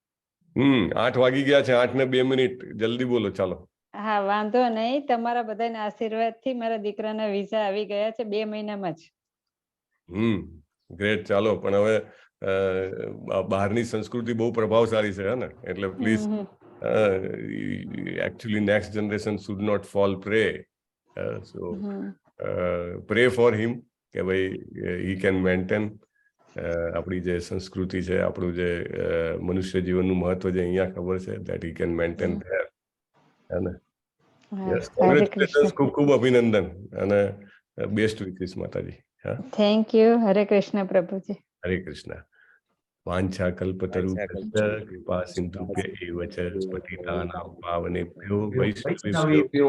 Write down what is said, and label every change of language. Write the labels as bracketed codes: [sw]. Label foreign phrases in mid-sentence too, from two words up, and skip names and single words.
[gu] 8 વાગી ગયા છે, 8:02, જલ્દી બોલો. ચાલો. હા, વાંધો નહીં. તમારા બધાના આશીર્વાદથી મારા દીકરાના વિઝા આવી ગયા છે 2 મહિનામાં જ. ગ્રેટ. ચાલો. પણ હવે બહારની સંસ્કૃતિ બહુ પ્રભાવશાળી છે, ને? [en] એટલે પ્લીઝ actually next generation should not fall prey. So pray for him [gu] કે ભાઈ [en] he can maintain [gu] આપણી જે સંસ્કૃતિ છે, આપણું જે મનુષ્ય જીવનનું મહત્વ જે અહીંયા ખબર છે, [en] that he can maintain there. [gu] અને [en] yes, congratulations, [gu] ખૂબ ખૂબ અભિનંદન અને [en] best wishes [gu] માતાજી. હા, [en] thank you. હરે કૃષ્ણ પ્રભુજી. હરે કૃષ્ણ. [sa] वाञ्छा कल्पतरुभ्य कृपा सिन्धुभ्य एव च पतितानां पावनेभ्यो वैष्णवेभ्यो